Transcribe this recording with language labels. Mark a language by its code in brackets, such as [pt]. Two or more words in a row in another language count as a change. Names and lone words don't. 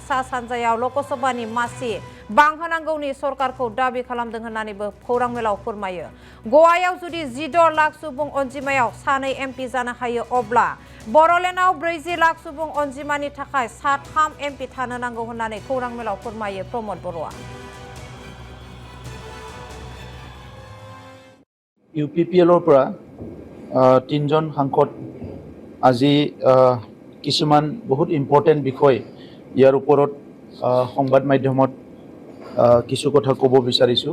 [brx] सा सानजायाव लकसभानि मासि बांहोनांगौनि सरकारखौ दाबि खालामदों होननानैबो खौरांमेलाव फोरमायो। गवायाव जुदि 16 लाख सुबुं अनजिमायाव सानै एमपि जानो हायो अब्ला बर'लेण्डआव 40 लाख सुबुं अनजिमानि थाखाय 3 एमपि थानो नांगौ होननानै खौरांमेलाव फोरमायो प्रमद बर'आ। [as] ইউপিপিএলৰ পৰা 3জন সাংসদ আজি কিছুমান বহুত ইম্পৰ্টেণ্ট বিষয় ইয়াৰ ওপৰত সংবাদ মাধ্যমত কিছু কথা ক'ব বিচাৰিছোঁ।